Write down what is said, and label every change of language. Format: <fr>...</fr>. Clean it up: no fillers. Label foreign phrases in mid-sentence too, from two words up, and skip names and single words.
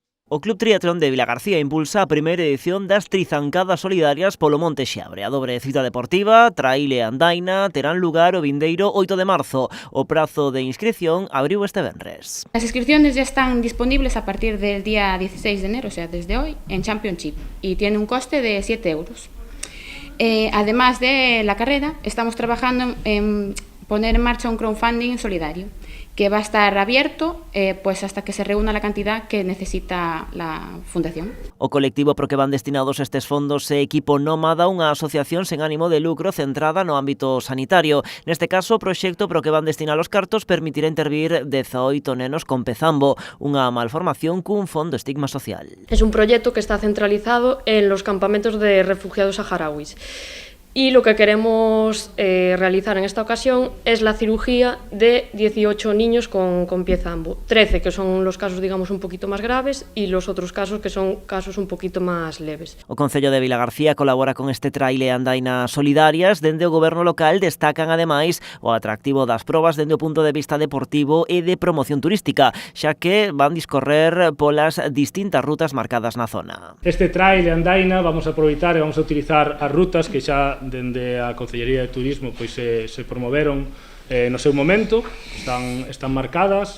<gl>O Club Triatlón de Vilagarcía impulsa a primeira edición das Trizancadas Solidarias polo Monte Xeabre. A dobre cita deportiva, trail e andaina terán lugar o vindeiro 8 de marzo. O prazo de inscripción abriu este venres.</gl> <es>Las inscripciones ya están disponibles a partir del día 16 de enero, o sea, desde hoy, en Championship, y tiene un coste de 7 euros. Además de la carrera, estamos trabajando en poner en marcha un crowdfunding solidario que va a estar abierto pues hasta que se reúna la cantidad que necesita la fundación.</es> <gl>O colectivo pro que van destinados estes fondos é Equipo Nómada, unha asociación sen ánimo de lucro centrada no ámbito sanitario. Neste caso, o proxecto pro que van destinar os cartos permitirá intervir 18 nenos con pezambo, unha malformación cun fondo estigma social.</gl> <es>Es un proyecto que está centralizado en los campamentos de refugiados saharauis. Y lo que queremos realizar en esta ocasión es la cirugía de 18 niños con pie zambo. 13 que son los casos, digamos, un poquito más graves y los otros casos que son casos un poquito más leves.</es> <gl>O Concello de Vilagarcía colabora con este trail e andaina solidarias. Dende o goberno local destacan ademais o atractivo das probas dende o punto de vista deportivo e de promoción turística, xa que van discorrer polas distintas rutas marcadas na zona. Este trail e andaina vamos a aproveitar e vamos a utilizar as rutas que xa dende a Concellería de Turismo pois se promoveron no seu momento, están marcadas.</gl>